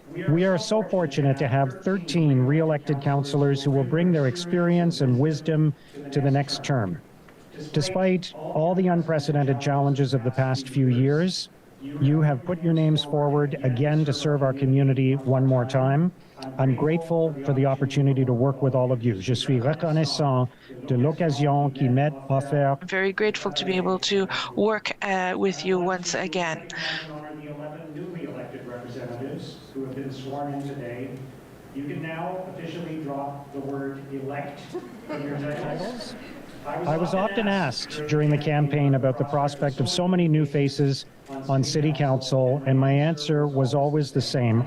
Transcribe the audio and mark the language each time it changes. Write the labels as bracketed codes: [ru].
[en] We are so fortunate to have 13 re-elected councillors who will bring their experience and wisdom to the next term. Despite all the unprecedented challenges of the past few years, you have put your names forward again to serve our community one more time. I'm grateful for the opportunity to work with all of you. [fr] Je suis reconnaissant de l'occasion qui m'est offerte. [en] I'm very grateful to be able to work with you once again. The 11 newly elected representatives who have been sworn in today. You can now officially drop the word elect from your titles. I was often asked during the campaign about the prospect of so many new faces on City Council, and my answer was always the same.